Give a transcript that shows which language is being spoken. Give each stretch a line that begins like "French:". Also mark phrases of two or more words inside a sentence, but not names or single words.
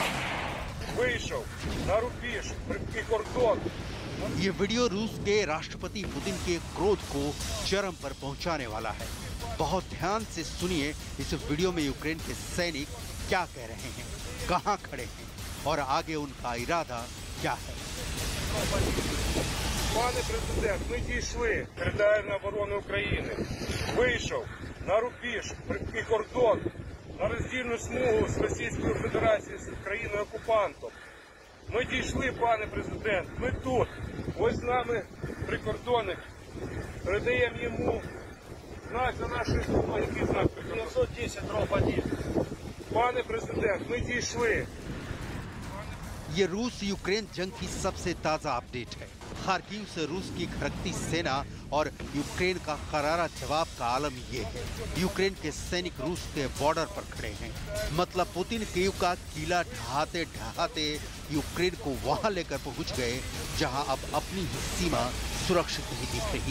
Hindi: ये वीडियो रूस के राष्ट्रपति पुतिन के क्रोध को चरम पर पहुंचाने वाला है। बहुत ध्यान से सुनिए इस वीडियो में यूक्रेन के सैनिक क्या कह रहे हैं, कहां खड़े हैं और आगे उनका इरादा क्या है।
Ukrainian: Пане президент, ми дійшли територіальної оборони України. Вийшов на рубіж, і кордон, на роздільну смугу з Російською Федерацією, з країною-окупантом. Ми дійшли, пане президент, ми тут. Ось з нами прикордонник. Передаємо йому знак за нашою допомогою, який знак 910-1. Пане президент, ми дійшли.
Hindi: ये रूस यूक्रेन जंग की सबसे ताजा अपडेट है। खार्किव से रूस की खड़कती सेना और यूक्रेन का करारा जवाब का आलम ये है। यूक्रेन के सैनिक रूस के बॉर्डर पर खड़े हैं। मतलब पुतिन कीव का किला ढहाते ढहाते यूक्रेन को वहां लेकर पहुंच गए जहां अब अपनी ही सीमा सुरक्षित नहीं दिख रही।